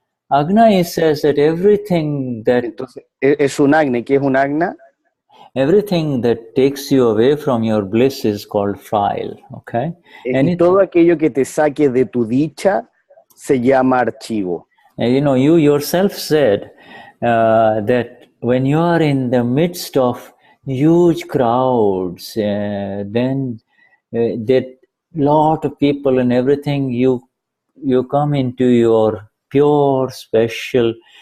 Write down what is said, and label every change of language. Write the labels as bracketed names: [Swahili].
[English] Agna says that everything that... [Spanish] Entonces, es un Agna. ¿Qué es un Agna? [English] Everything that takes you away from your bliss is called file, okay? [Spanish] Y todo aquello que te saque de tu dicha se llama archivo. [English] You yourself said that when you are in the midst of huge crowds, then that lot of people and everything, you come into your pure, special...